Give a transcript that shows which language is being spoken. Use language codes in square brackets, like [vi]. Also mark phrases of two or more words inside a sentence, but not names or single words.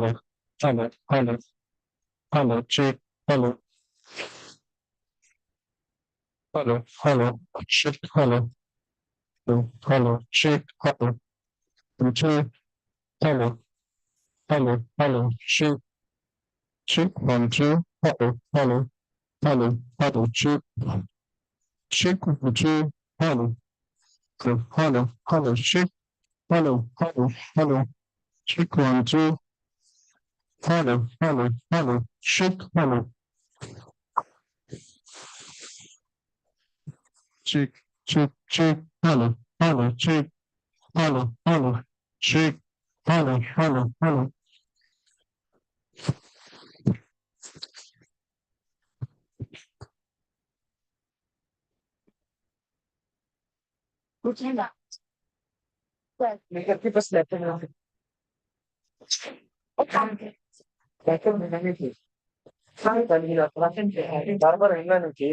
[en] hello check hello check hello check check hello check 1 2 hello check 2 hello check hello check 1 2 hello check check hello check check hello [hi] कुछ नहीं लेकर के बस लेते हैं मैंने की बार बार रहना नहीं चाहिए।